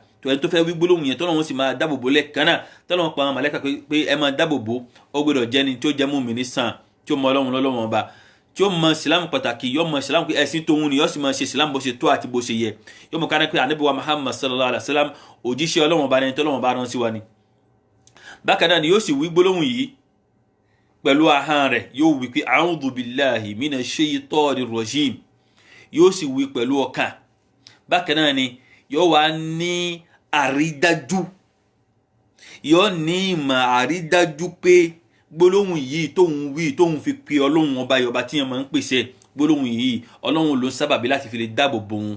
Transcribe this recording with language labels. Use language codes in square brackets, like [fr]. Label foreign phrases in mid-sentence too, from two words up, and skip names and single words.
[yo] tó ẹni tó fẹ́ wí gbólóhùn yẹn tọ́lọ́run sì máa dáàbòbò lẹ́ẹ̀kan náà, tọ́lọ́run pa àwọn màláíkà pé ẹ máa dáàbòbò, ó gbọ́dọ̀ jẹ́ ni tí ó jẹ́ mùmínì sàn, tí ó mọ Ọlọ́run lọ́lọ́run ọba, tí ó mọ ìsìlámù pàtàkì, yóò mọ ìsìlámù pé ẹ̀sìn tóun ni, yóò sì mọ ṣe ìsìlámù bó ṣe tó àti bó ṣe yẹ. yóò mọ ká ní pé ànábì wa muhammad [ar] صلى الله عليه وسلم [yo] òjíṣẹ́ Ọlọ́run ọba ni, tọ́lọ́run ọba rán sí wa ni. bákan náà ni yóò sì wí gbólóhùn yìí pẹ̀lú ahọ́n rẹ̀, yóò wí pé [ar] أعوذ بالله من الشيطان الرجيم, [yo] yóò sì wí pẹ̀lú ọkàn. bákan náà ni yóò wá ní àrídájú, yóò ní ìmọ̀ àrídájú pé gbólóhùn yìí tóun wí tóun fi pe Ọlọ́run ọba yọba tí yẹn máa ń pèsè gbólóhùn yìí, Ọlọ́run ló ń sábàbí láti fi lè dáàbò bò òun.